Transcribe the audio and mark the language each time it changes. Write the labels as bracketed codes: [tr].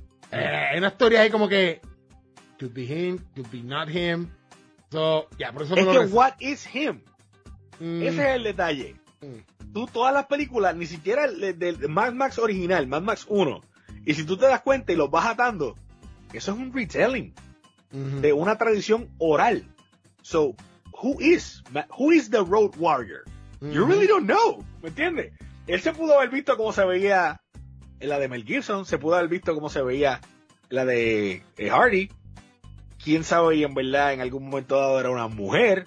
[es] Hay unas teorías ahí como que [en] could be him, could be not him. So, yeah, [es] por eso es que [en] what is him? [es] Ese es el detalle. Tú todas las películas, ni siquiera el Mad Max original, Mad Max 1, y si tú te das cuenta y los vas atando, eso es un retelling de una tradición oral. [en] So, who is the Road Warrior? You really don't know, [es] ¿me entiendes? Él se pudo haber visto como se veía en la de Mel Gibson, se pudo haber visto como se veía en la de Hardy. Quién sabe, y en verdad en algún momento dado era una mujer.